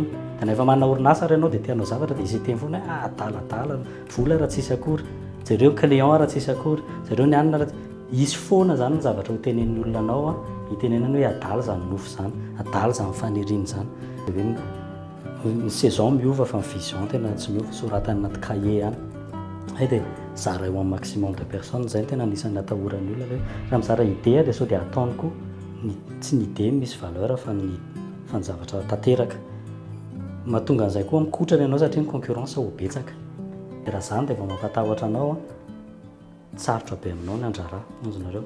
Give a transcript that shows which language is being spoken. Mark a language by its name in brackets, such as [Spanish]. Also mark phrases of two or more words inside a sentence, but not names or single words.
[Malagasy] Dia na efa manana orinasa ary ianao dia tia hanao zavatra dia izy teny foana hoe adala vola raha tsisy akory, zareo client raha tsisy akory, zareo ny anina raha isy foana zany ny zavatra ho tenen'ny olona anao hitenenany hoe adala zany nofy zany, adala zany faniriana zany. Ny saison miova fa ny vision tena tsy miova, soratany anaty cahier ihany. Dia zara eo amin'ny [French] maximum de personnes [Malagasy] zay tena anisan'ny atahoran'ny olona hoe raha mizara idée dia sao dia ataoniko tsy ny idée misy valeur fa ny zavatra tanteraka. Mahatonga an'izay koa mikotrana ianao satria ny concurrence ho betsaka. Dia raha zany dia vao mampatahotra anao sarotra be aminao ny andrarà anjareo.